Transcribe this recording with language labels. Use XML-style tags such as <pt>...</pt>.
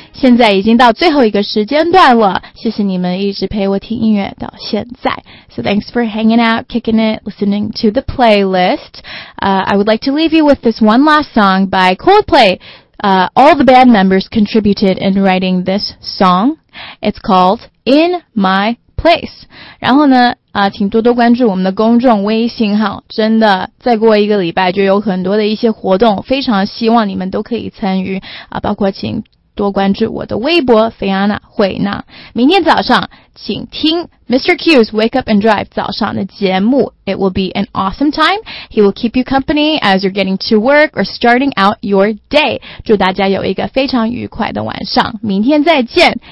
<zh>现在已经到最后一个时间段了，谢谢你们一直陪我听音乐到现在。</zh> <en>So thanks for hanging out, kicking it, listening to the playlist. I would like to leave you with this one last song by Coldplay. All the band members contributed in writing this song. It's called In My Place.</en> <zh>然后呢请多多关注我们的公众微信号，真的再过一个礼拜就有很多的一些活动，非常希望你们都可以参与包括请多关注我的微博菲安娜惠娜。明天早上请听 Mr. Q's Wake Up and Drive 早上的节目，</zh> <en>It will be an awesome time. He will keep you company as you're getting to work or starting out your day.</en> <zh>祝大家有一个非常愉快的晚上，明天再见。</zh>